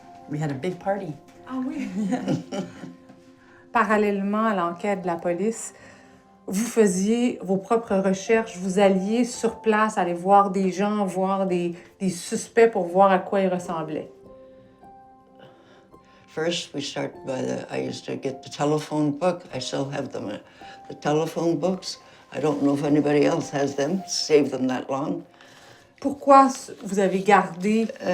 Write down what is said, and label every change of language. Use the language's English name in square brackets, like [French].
[English] we had a big party. [French] Ah oui? Parallèlement à l'enquête de la police, vous faisiez vos propres recherches, vous alliez sur place, aller voir des gens, voir des suspects pour voir à quoi ils ressemblaient. [English] First, we start I used to get the telephone book. I still have them, the telephone books. I don't know if anybody else has them, saved them that long. [French] Pourquoi vous avez gardé...